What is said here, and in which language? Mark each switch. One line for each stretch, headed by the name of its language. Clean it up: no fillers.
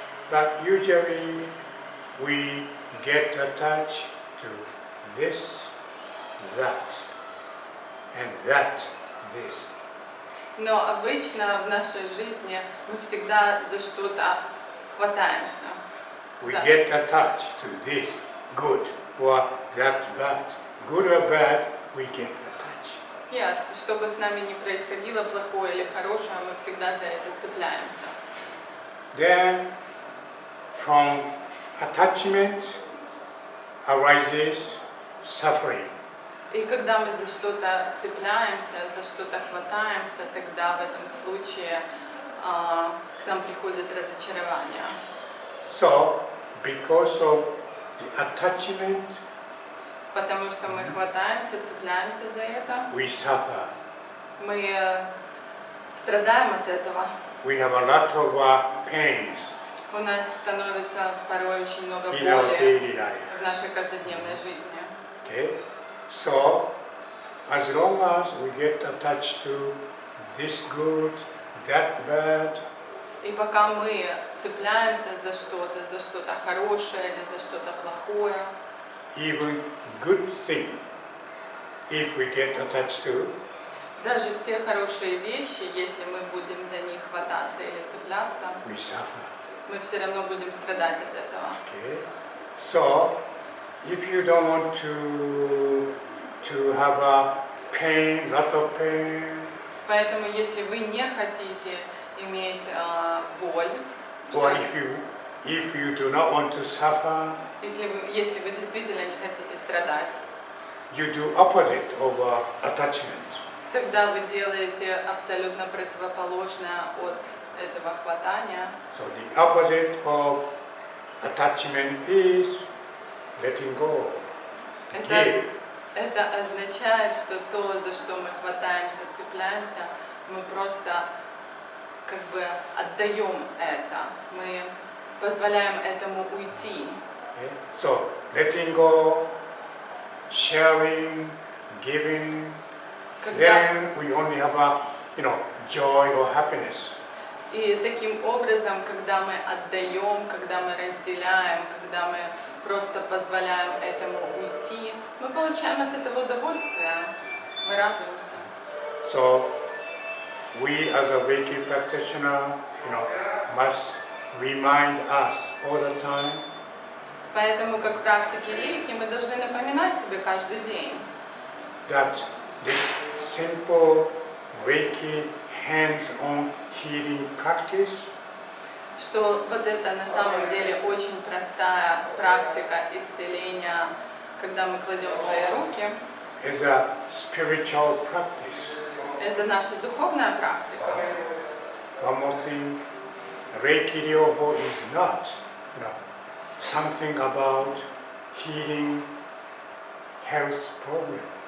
English: But usually we get attached to this, that, and that, this.
Russian: Но обычно в нашей жизни мы всегда за что-то хватаемся.
English: We get attached to this, good, or that, bad. Good or bad, we get attached.
Russian: Нет, что бы с нами ни происходило, плохое или хорошее, мы всегда за это цепляемся.
English: Then, from attachment arises suffering.
Russian: И когда мы за что-то цепляемся, за что-то хватаемся, тогда в этом случае к нам приходит разочарование.
English: So, because of the attachment,
Russian: Потому что мы хватаемся, цепляемся за это,
English: we suffer.
Russian: мы страдаем от этого.
English: We have a lot of pains
Russian: У нас становится порой очень много
English: in our
Russian: боли
English: daily life.
Russian: в нашей каждодневной жизни.
English: Okay? So, as long as we get attached to this good, that bad,
Russian: И пока мы цепляемся за что-то хорошее или за что-то плохое,
English: even good thing, if we get attached to,
Russian: даже все хорошие вещи, если мы будем за них хвататься или цепляться,
English: we suffer.
Russian: мы все равно будем страдать от этого.
English: Okay? So, if you don't want to have a pain, lot of pain,
Russian: Поэтому, если вы не хотите иметь боль,
English: or if you do not want to suffer,
Russian: если вы действительно не хотите страдать,
English: you do opposite of attachment.
Russian: тогда вы делаете абсолютно противоположное от этого хватания.
English: So the opposite of attachment is letting go. Give.
Russian: Это означает, что то, за что мы хватаемся, цепляемся, мы просто как бы отдаем это. Мы позволяем этому уйти.
English: Okay? So letting go sharing, giving,
Russian: Когда,
English: then we only have a, joy or happiness.
Russian: и таким образом, когда мы отдаем, когда мы разделяем, когда мы просто позволяем этому уйти, мы получаем от этого удовольствие, мы радуемся.
English: So we as a Reiki practitioner, must remind us all the time
Russian: Поэтому, как практики рейки, мы должны напоминать себе каждый день,
English: that this simple Reiki hands-on healing practice
Russian: что вот это на самом деле очень простая практика исцеления, когда мы кладем свои руки,
English: is a spiritual practice.
Russian: это наша духовная практика.
English: One more thing, Reiki Ryoho is not, something about healing health problem.